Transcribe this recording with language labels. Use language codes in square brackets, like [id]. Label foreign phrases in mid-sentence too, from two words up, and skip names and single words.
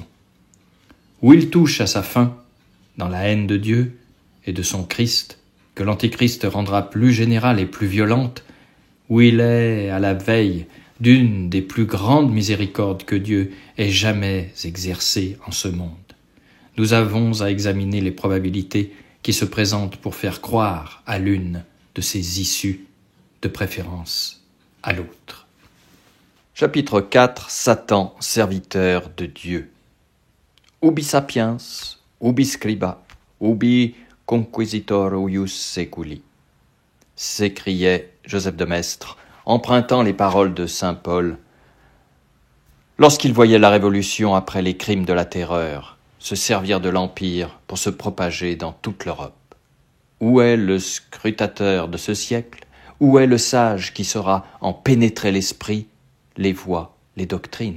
[fr] Où il touche à sa fin, dans la haine de Dieu et de son Christ, que l'Antichrist rendra plus générale et plus violente, où il est à la veille d'une des plus grandes miséricordes que Dieu ait jamais exercées en ce monde. Nous avons à examiner les probabilités qui se présentent pour faire croire à l'une de ces issues, de préférence à l'autre. Chapitre 4. Satan, serviteur de Dieu. [la] Ubi sapiens, ubi scriba, ubi conquisitor ius seculi, [fr] s'écriait Joseph de Maistre, empruntant les paroles de saint Paul, lorsqu'il voyait la Révolution après les crimes de la Terreur se servir de l'Empire pour se propager dans toute l'Europe. Où est le scrutateur de ce siècle? Où est le sage qui saura en pénétrer l'esprit, les voies, les doctrines?